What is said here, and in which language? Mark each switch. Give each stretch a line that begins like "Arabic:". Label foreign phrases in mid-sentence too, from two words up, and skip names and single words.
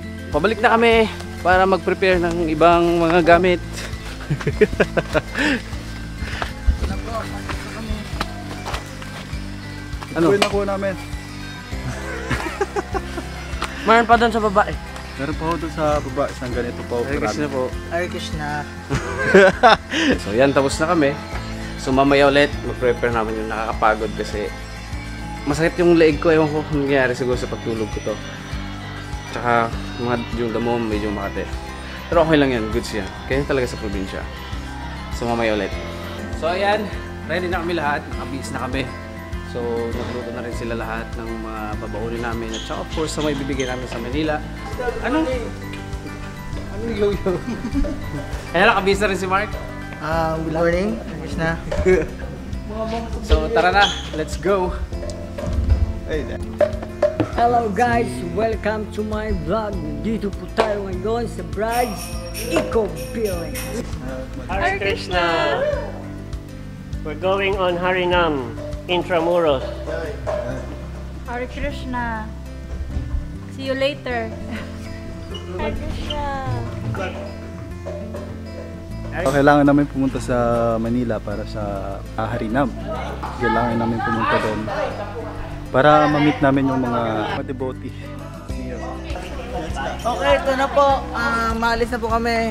Filipino: pabalik na kami para mag-prepare ng ibang mga gamit. Ano? Ito yung nakuha namin. Mayroon pa doon sa baba eh. Meron pa ako doon sa baba, isang ganito po. Hare Krishna po. Hare Krishna. So yan, tapos na kami. So mamaya ulit, mag-prepare namin yung nakakapagod kasi masakit yung leeg ko. Ewan ko kung nangyayari siguro sa pagtulog ko to. Tsaka yung damo medyo makate. Pero okay lang yan, goods yan. Kaya talaga sa probinsya. So mamaya ulit. So ayan, ready na kami lahat. Nakabihis na kami. So nagluto na rin sila lahat ng mga babaunin namin. At saka
English: of course
Filipino: sa may bibigay namin sa Manila. Anong yo-yo? Ayan, nakabihis na rin si Mark.
English: Good morning. Hare Krishna.
Filipino: So tara na,
English: let's go! Hello guys, welcome to my vlog.
Filipino: Dito po tayo ngayon sa Bride's Eco Village.
English: Hare Krishna! We're going on Harinam, Intramuros. Hare Krishna. See you later. Hare Krishna.
Filipino: Kailangan namin pumunta sa Manila para sa Harinam. Kailangan namin pumunta doon para ma-meet namin yung mga devotee. Okay, ito na po. Maalis na po kami.